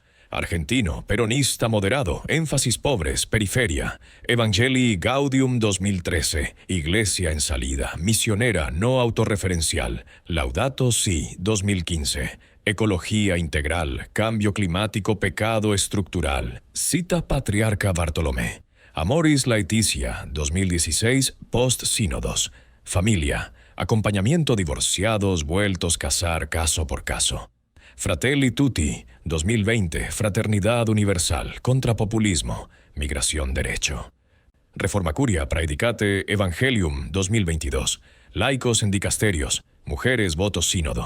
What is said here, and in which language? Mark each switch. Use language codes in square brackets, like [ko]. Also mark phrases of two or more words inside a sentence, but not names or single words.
[es] Argentino, peronista moderado, énfasis pobres, periferia. Evangelii Gaudium 2013, Iglesia en salida, misionera no autorreferencial. Laudato Si 2015, Ecología integral, cambio climático, pecado estructural. Cita Patriarca Bartolomé. Amoris Laetitia 2016, post-sínodos. Familia. Acompañamiento divorciados vueltos casar caso por caso. Fratelli Tutti, 2020, Fraternidad Universal, Contrapopulismo, Migración Derecho. Reforma Curia Praedicate Evangelium, 2022, Laicos en Dicasterios, Mujeres Voto Sínodo.